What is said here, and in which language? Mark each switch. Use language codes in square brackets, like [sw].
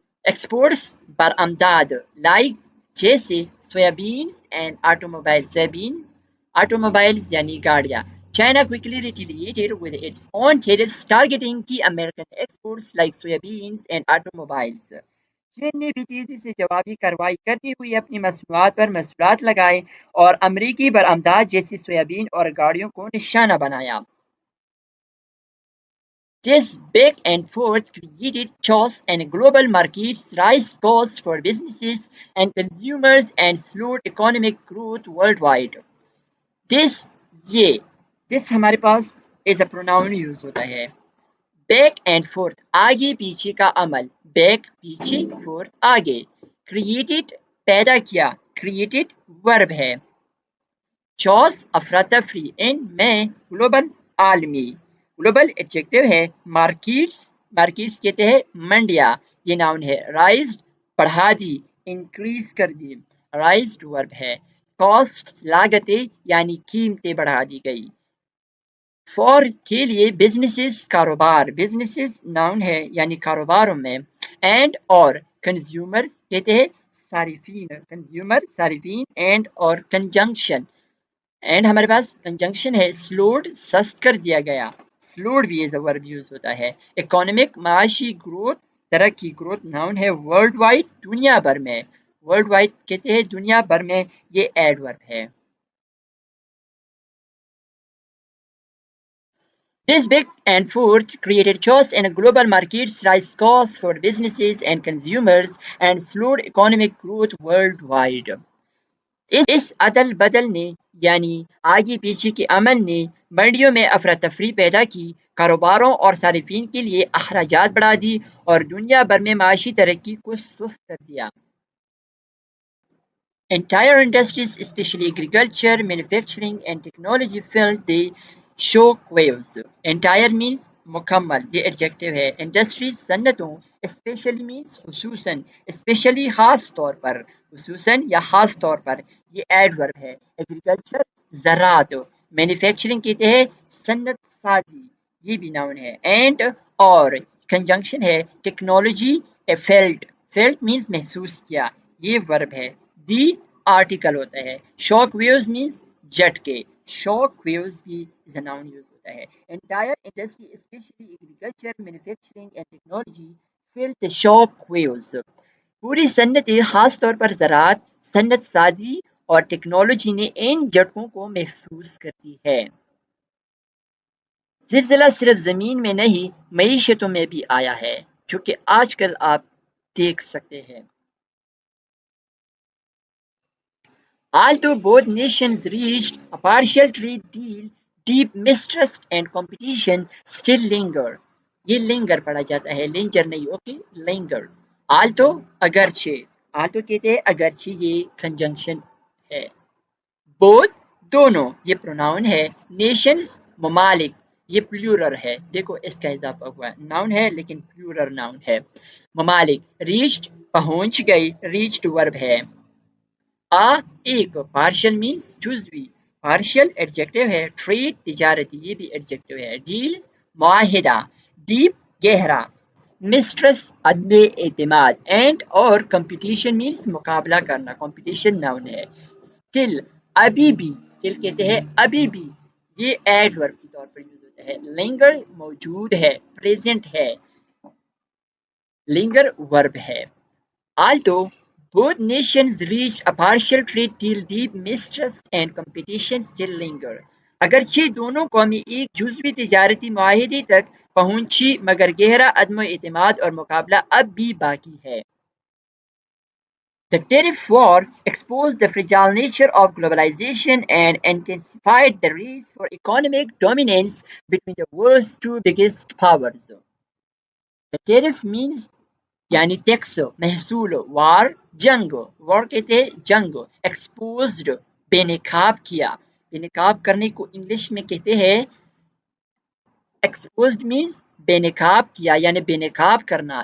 [ur] Exports برآمدات like جیسے سویابینز and آٹوموبائلز یعنی گاڑیاں. [en] China quickly retaliated with its own tariffs targeting key American exports like soybeans and automobiles. [ur] چین نے بھی تیزی سے جوابی کارروائی کرتے ہوئے اپنی مصنوعات پر محصولات لگائے اور امریکی برآمدات جیسی سویابین اور گاڑیوں کو نشانہ بنایا. [en] This back and forth created chaos in global markets, raised costs for businesses and consumers, and slowed economic growth worldwide. This [ur] ہمارے پاس [en] is a pronoun use [ur] ہوتا ہے. [en] Back and forth [ur] آگے پیچھے کا عمل. Back پیچھے, forth آگے. Created پیدا کیا. Created verb ہے. chaos افراتفری. in میں global عالمی. گلوبل ایڈجیکٹو ہے. مارکیٹس کہتے ہیں منڈیا، یہ ناؤن ہے. رائزڈ بڑھا دی. انکریز کر دی. رائزڈ ورب ہے. کاسٹ لاگتیں یعنی قیمتیں بڑھا دی گئی. فور کے لیے. بزنسز کاروبار. بزنسز ناؤن ہے یعنی کاروباروں میں. اینڈ اور. کنزیومر کہتے ہیں صارفین. کنزیومر صارفین. اینڈ اور کنجنکشن. اینڈ ہمارے پاس کنجنکشن ہے. سلوڈ سست کر دیا گیا. سلوڈ بھی ایز اے ورب یوز ہوتا ہے. اکانومک معاشی گروتھ ترقی. گروتھ ناؤن ہے. ورلڈ وائڈ دنیا بھر میں. ورلڈ وائڈ کہتے ہیں دنیا بھر میں، یہ ایڈورب ہے. [en] This back and forth created chaos in global markets, raised costs for businesses and consumers, and slowed economic growth worldwide. [ur] اس عدل بدل نے یعنی آگے پیچھے کے عمل نے منڈیوں میں افراتفری پیدا کی، کاروباروں اور صارفین کے لیے اخراجات بڑھا دی اور دنیا بھر میں معاشی ترقی کو سست کر دیا. [en] Entire industries, especially agriculture, manufacturing, and technology, felt the shock waves. [ur] Entire means مکمل، یہ ایڈجیکٹو ہے. انڈسٹریز صنعتوں. اسپیشلی مینس خصوصاً، اسپیشلی خاص طور پر، خصوصاً یا خاص طور پر، یہ ایڈورب ہے. ایگریکلچر زراعت. مینوفیکچرنگ کہتے ہیں صنعت سازی، یہ بھی ناؤن ہے. اینڈ اور کنجنکشن ہے ٹیکنالوجی فیلٹ. فیلٹ مینس محسوس کیا، یہ ورب ہے. دی آرٹیکل ہوتا ہے. شوک ویوز مینس جھٹکے. شوک ویوز بھی از اے ناؤن یوز ہوتا ہے. Entire industry especially agriculture manufacturing and technology felt the Shyok views. پوری صنعت خاص طور پر زراعت، صنعت سازی اور ٹیکنالوجی نے ان جھٹکوں کو محسوس کرتی ہے. زلزلہ صرف زمین میں نہیں معیشتوں میں بھی آیا ہے، جو کہ آج کل آپ دیکھ سکتے ہیں. [en] Although both nations reached a partial trade deal, deep mistrust and competition still linger. [ur] یہ لنگر پڑھا جاتا ہے، لنجر نہیں. اوکے، لنگر. Although اگرچہ، although کہتے ہیں اگرچہ، یہ کنجنکشن ہے. both دونوں، یہ پروناؤن ہے. nations ممالک، یہ پلیورل ہے. دیکھو اس کا اضافہ ہوا ہے، ناؤن ہے لیکن پلیورل ناؤن ہے. ممالک. reached پہنچ گئی، reached ورب ہے. ایک پارشل مینس جزوی، پارشل ایڈجیکٹو ہے. ٹریڈ تجارتی، یہ بھی ایڈجیکٹو ہے. ڈیلز معاہدہ. ڈیپ گہرا. مسٹرس عدم اعتماد. اینڈ اور کمپٹیشن مینس مقابلہ کرنا، کمپٹیشن ناؤن ہے. اسٹل ابھی بھی، اسٹل کہتے ہیں ابھی بھی، یہ ایڈورب کے طور پر یوز ہوتا ہے. لنگر موجود ہے، پریزنٹ ہے. لنگر ورب ہے. [en] Although both nations reached a partial trade deal, deep mistrust and competition still linger. [ur] اگرچہ دونوں قومیں ایک جزوی تجارتی معاہدے تک پہنچی، مگر گہرا عدم اعتماد اور مقابلہ اب بھی باقی ہے. [en] The tariff war exposed the fragile nature of globalization and intensified the race for economic dominance between the world's two biggest powers. The tariff means [ur] یعنی ٹیکس، محصول. وار جنگ، وار کہتے ہیں جنگ. ایکسپوزڈ بے نقاب کیا، بے نقاب کرنے کو انگلش میں کہتے ہیں ایکسپوزڈ مینس بے نقاب کیا یعنی بے نقاب کرنا.